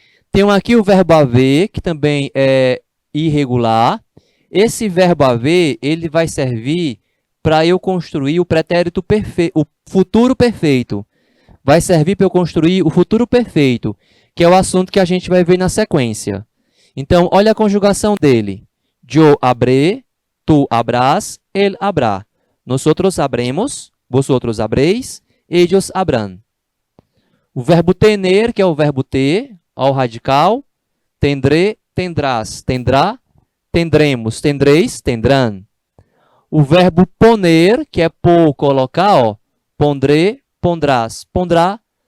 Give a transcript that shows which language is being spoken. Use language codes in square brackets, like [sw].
[pt] Tem aqui o verbo haver, que também é irregular. Esse verbo haver, ele vai servir para eu construir o pretérito perfeito, o futuro perfeito. Vai servir para eu construir o futuro perfeito, que é o assunto que a gente vai ver na sequência. Então, olha a conjugação dele. [es] Yo habré, tu habrás, él habrá. Nosotros habremos, vosotros habréis, ellos habrán. [pt] O verbo tener, que é o verbo ter, ao radical. [es] Tendré, tendrás, tendrá. Tendremos, tendreis, tendrão. [pt] O verbo poner, que é pôr, colocar, ó. [es] Pondré, pondrás, pondrá.